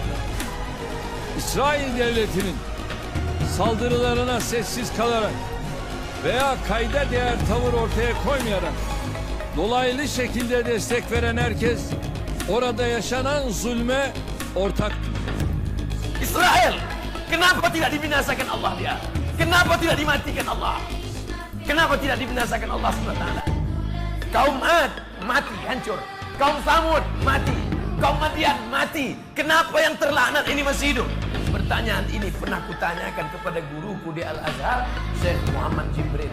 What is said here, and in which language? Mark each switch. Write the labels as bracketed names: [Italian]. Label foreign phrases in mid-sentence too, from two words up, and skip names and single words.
[Turkish] İsrail devletinin saldırılarına sessiz kalarak veya kayda değer tavır ortaya koymayarak dolaylı şekilde destek veren herkes orada yaşanan zulme ortaktır. [Indonesian] Israel, kenapa tidak dibinasakan Allah dia? Kenapa tidak dimatikan Allah? Kenapa tidak dibinasakan Allah SWT? Kaum Ad mati, hancur. Kaum Samud mati. Kaum Madian mati. Kenapa yang terlaknat ini masih hidup? Pertanyaan ini pernah kutanyakan kepada guruku di Al-Azhar, Syekh Muhammad Jibril.